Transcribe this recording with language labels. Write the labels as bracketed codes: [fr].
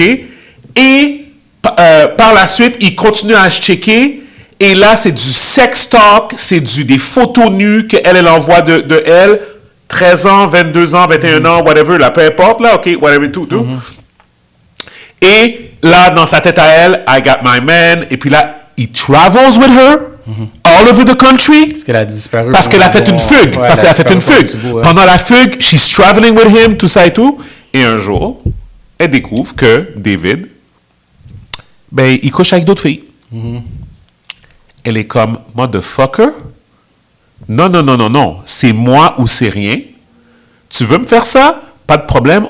[fr] Et par la suite, il continue à se checker. Et là, c'est du sex talk, c'est des photos nues qu'elle envoie de elle. 13 ans, 22 ans, 21 ans, whatever, là, peu importe, là, OK, whatever, tout. Et là, dans sa tête à elle, [en] I got my man. [fr] Et puis là, [en] he travels with her all over the country. [fr] Parce qu'elle a disparu. Parce qu'elle a fait une fugue. Ouais, parce qu'elle a fait une fugue. Pendant la fugue, [en] she's traveling with him, [fr] tout ça et tout. Et un jour, elle découvre que David, ben, il couche avec d'autres filles. Elle est comme, motherfucker. Non. C'est moi ou c'est rien. Tu veux me faire ça? Pas de problème.